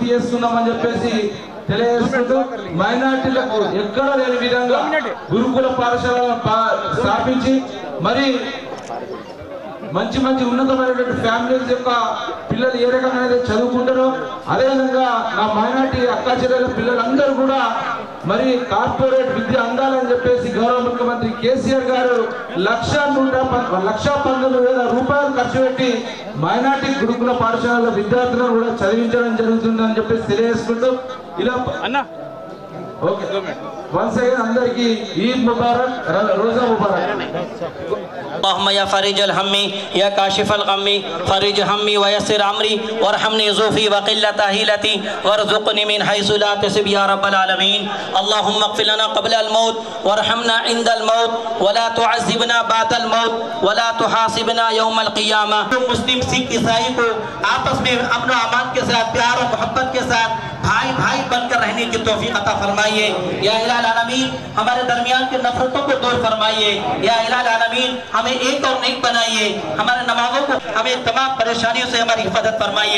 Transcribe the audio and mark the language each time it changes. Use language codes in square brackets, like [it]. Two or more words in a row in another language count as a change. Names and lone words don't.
[te] చేస్తున్నామని చెప్పేసి తెలియజేసుకుంటూ, మైనారిటీలకు ఎక్కడ లేని విధంగా గురుకుల పాఠశాల స్థాపించి మరి మంచి మంచి ఉన్నతమైనటువంటి ఫ్యామిలీస్ యొక్క పిల్లలు ఏ రకంగా అయితే చదువుకుంటారో, అదేవిధంగా నా మైనారిటీ అక్కా చెల్లెల పిల్లలందరూ కూడా మరి కార్పొరేట్ విద్య అందాలని చెప్పేసి గౌరవ ముఖ్యమంత్రి కేసీఆర్ గారు 1,19,000 రూపాయలు ఖర్చు పెట్టి మైనారిటీ గురుకుల పాఠశాలలో విద్యార్థులను కూడా చదివించడం జరుగుతుందని చెప్పేసి తెలియజేసుకుంటూ ఇలా ఓకే. [en] once again [te] అందరికీ ఈద్ ముబారక్, రోజా ముబారక్. [ar] اللهم يا فارج الهم يا كاشف الغم فرج همي ويسر أمري وارحمني ضعفي وقلة حيلتي وارزقني من حيث لا تحتسب يا رب العالمين. اللهم اغفر لنا قبل الموت وارحمنا عند الموت ولا تعذبنا بعد الموت ولا تحاسبنا يوم القيامة. [ur] مسلم سکھ عیسائی کو آپس میں امن و امان کے ساتھ، پیار اور محبت کے ساتھ بھائی بھائی بن کر رہنے کی توفیق عطا فرمائیے. یا الٰہی عالمین ہمارے درمیان کی نفرتوں کو دور فرمائیے. یا الٰہی عالمین ہمیں ایک اور نیک بنائیے۔ ہمارے نمازوں کو، ہمیں تمام پریشانیوں سے ہماری حفاظت فرمائیے.